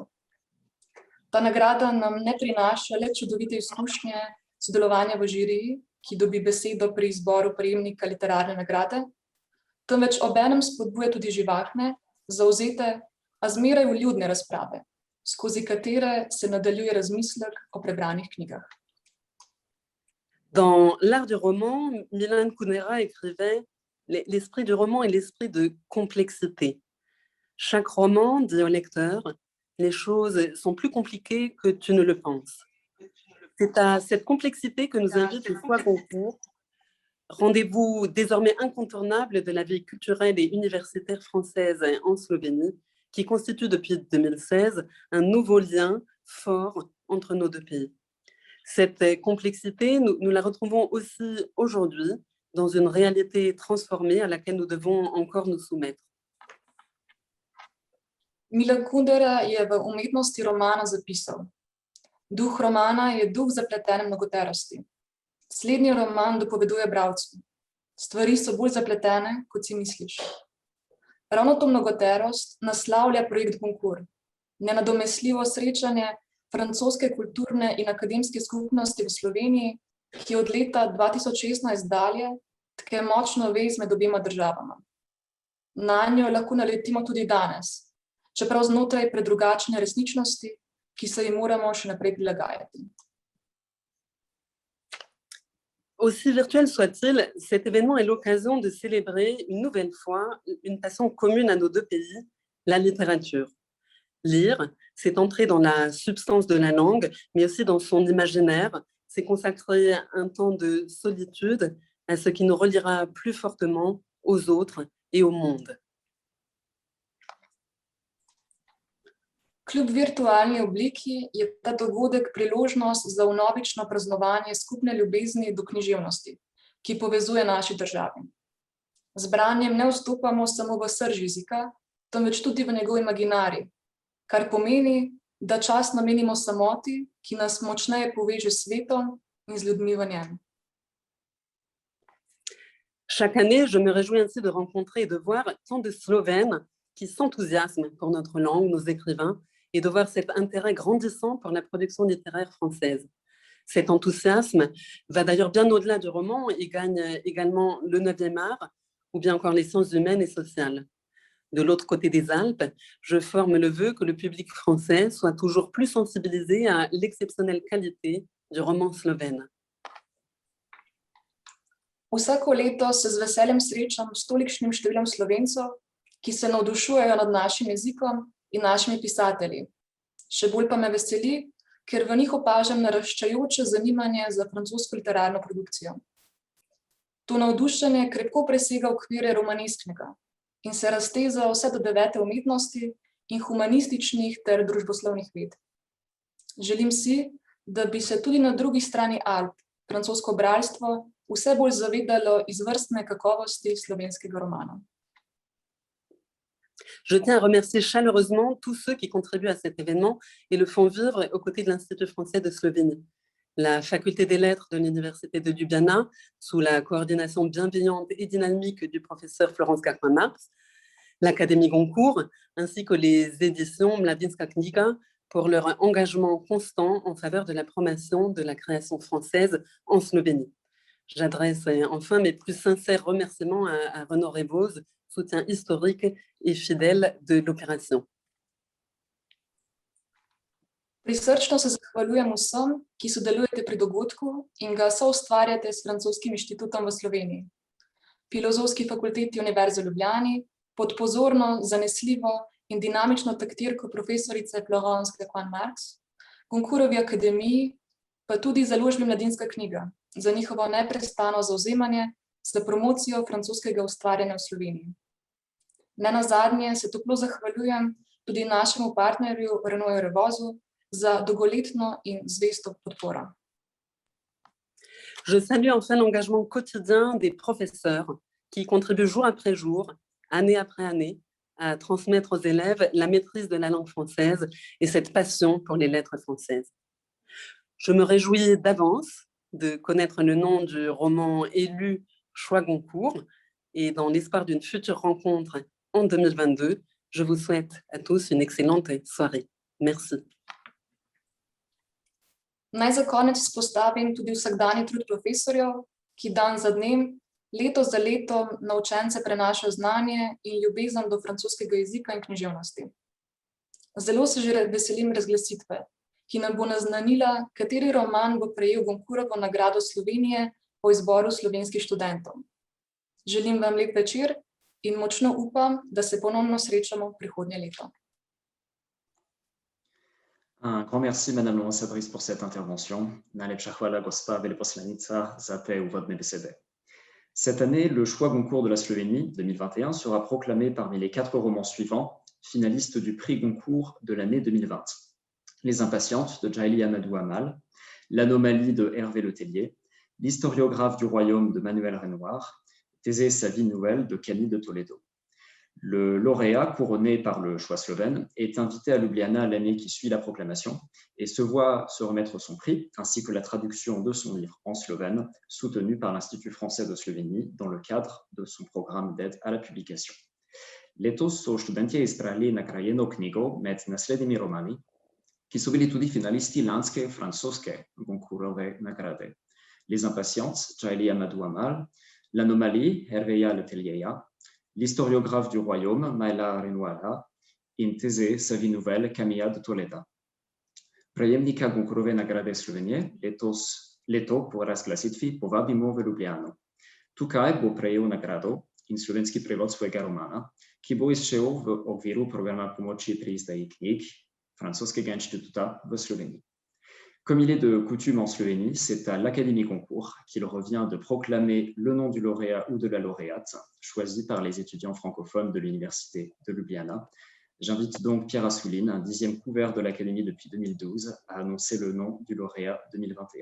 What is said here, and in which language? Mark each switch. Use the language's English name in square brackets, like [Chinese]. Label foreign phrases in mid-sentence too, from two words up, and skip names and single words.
[Slovenian] Ta nagrada nam ne prinaša le čudovite izkušnje sodelovanja v žiriji, ki dobi besedo pri izboru prejemnika literarne nagrade, temveč obenem spodbuja tudi živahne, zavzete, a zmeraj vljudne razprave, skozi katere se nadaljuje razmislek o prebranih knjigah. [French] Dans l'art du roman, Milan Kundera écrivait « L'esprit du roman est l'esprit de complexité. Chaque roman dit au lecteur « Les choses sont plus compliquées que tu ne le penses. » C'est à cette complexité que nous invite le choix Goncourt, rendez-vous désormais incontournable de la vie culturelle et universitaire française en Slovénie, qui constitue depuis 2016 un nouveau lien fort entre nos deux pays. Cette complexité, nous la retrouvons aussi aujourd'hui dans une réalité transformée à laquelle nous devons encore nous soumettre. [Slovenian] Milan Kundera je v umetnosti romana zapisal: Duh romana je duh zapletene mnogoterosti. Slednji roman dopoveduje bralcu: stvari so bolj zapletene, kot si misliš. Ravno to mnogoterost naslavlja projekt Goncourt, nenadomestljivo srečanje francoske kulturne in akademske skupnosti v Sloveniji, ki od leta 2016 dalje tke močno vez med obema državama. Nanjo lahko naletimo tudi danes, čeprav znotraj predrugačne resničnosti, ki se jim moramo še naprej prilagajati. [French] Aussi virtuel soit-il, cet événement est l'occasion de célébrer une nouvelle fois une passion commune à nos deux pays, la littérature. Lire, c'est entrer dans la substance de la langue, mais aussi dans son imaginaire, c'est consacrer un temps de solitude à ce qui nous reliera plus fortement aux autres et au monde. [Slovenian] Kljub virtualni obliki je ta dogodek priložnost za vnovično praznovanje skupne ljubezni do književnosti, ki povezuje naši državi. Z branjem ne vstopamo samo v srž jezika, temveč tudi v njegov imaginarij, kar pomeni, da čas namenimo samoti, ki nas močneje poveže s svetom in z ljudmi v njem. [French] Chaque année, je me réjouis ainsi de rencontrer et de voir tant de Slovènes qui s'enthousiasment pour notre langue, nos écrivains, et de voir cet intérêt grandissant pour la production littéraire française. Cet enthousiasme va d'ailleurs bien au-delà du roman et gagne également le 9e art ou bien encore les sciences humaines et sociales. De l'autre côté des Alpes, je forme le vœu que le public français soit toujours plus sensibilisé à l'exceptionnelle qualité du roman slovène. [Slovenian] Vsako leto se z veseljem srečam s tolikšnim številom Slovencev, ki se navdušujejo nad našim jezikom in našimi pisatelji. Še bolj pa me veseli, ker v njih opažam naraščajoče zanimanje za francosko literarno produkcijo. To navdušenje krepko presega okvire romanesknega in se razteza vse do 9. umetnosti in humanističnih ter družboslovnih ved. Želim si, da bi se tudi na drugi strani Alp francosko bralstvo vse bolj zavedalo izvrstne kakovosti slovenskega romana. [French] Je tiens à remercier chaleureusement tous ceux qui contribuent à cet événement et le font vivre aux côtés de l'Institut français de Slovénie. La faculté des lettres de l'Université de Ljubljana, sous la coordination bienveillante et dynamique du professeur Florence Gacquin-Marx, l'Académie Goncourt, ainsi que les éditions Mladinska knjiga pour leur engagement constant en faveur de la promotion de la création française en Slovénie. J'adresse enfin mes plus sincères remerciements à Renaud Reboz, soutien historique et fidèle de l'opération. [Slovenian] Prisrčno se zahvaljujem vsem, ki sodelujete pri dogodku in ga soustvarjate s Francoskim inštitutom v Sloveniji, Filozofski fakulteti Univerze v Ljubljani, pod pozorno, zanesljivo in dinamično taktirko profesorice Florence Gacquin-Marx, Goncourtovi akademiji, pa tudi založbi Mladinska knjiga, za njihovo neprestano zavzemanje za promocijo francoskega ustvarjanja v Sloveniji. Nenazadnje se toplo zahvaljujem tudi našemu partnerju Renouju Rebozu za dolgoletno in zvesto podporo. [French] Je salue enfin l'engagement quotidien des professeurs qui contribuent jour après jour, année après année, à transmettre aux élèves la maîtrise de la langue française et cette passion pour les lettres françaises. Je me réjouis d'avance de connaître le nom du roman élu Choix Goncourt et dans l'espoir d'une future rencontre en 2022, je vous souhaite à tous une excellente soirée. Merci. [Slovenian] Naj za konec izpostavim tudi vsakdanji trud profesorjev, ki dan za dnem, leto za letom na učence prenašajo znanje in ljubezen do francoskega jezika in književnosti. Zelo se že veselim razglasitve, ki nam bo naznanila, kateri roman bo prejel Goncourtovo nagrado Slovenije po izboru slovenskih študentov. Želim vam lep večer in močno upam, da se ponovno srečamo prihodnje leto. [French] Un grand merci, Madame l'ambassadrice, pour cette intervention. [Slovenian] Najlepša hvala, gospa veleposlanica, za te uvodne besede. [French] Cette année, le choix Goncourt de la Slovénie 2021 sera proclamé parmi les 4 romans suivants, finalistes du prix Goncourt de l'année 2020. Les Impatientes de Djaïli Amadou Amal, L'Anomalie de Hervé Letellier, L'Historiographe du Royaume de Manuel Renoir, Thésée sa vie nouvelle de Camille de Toledo. Le lauréat, couronné par le choix slovène, est invité à Ljubljana l'année qui suit la proclamation et se voit se remettre son prix, ainsi que la traduction de son livre en slovène, soutenu par l'Institut français de Slovénie dans le cadre de son programme d'aide à la publication. [Slovenian] Letos so študentje izbrali nagrajeno knjigo med naslednjimi romani, ki so bili tudi finalisti lanske francoske Goncourtove nagrade. Les Impatientes, Djaïli Amadou Amal, L'Anomalie, Hervéja Letellieja, L'Historiographe du Royaume, Maëla Renoira, et Thésée, sa vie nouvelle, Camilla de Toledo. Prejemnika Goncourove nagrade Slovenije leto po razglasitvi povabimo v Ljubljano. Tukaj bo prejel nagrado in slovenski prevod svojega romana, ki bo izšel v okviru programa pomoči pri izdaji knjig Francoskega inštituta v Sloveniji. [French] Comme il est de coutume en Slovénie, c'est à l'Académie Goncourt qu'il revient de proclamer le nom du lauréat ou de la lauréate, choisi par les étudiants francophones de l'Université de Ljubljana. J'invite donc Pierre Assouline, un 10e couvert de l'Académie depuis 2012, à annoncer le nom du lauréat 2021.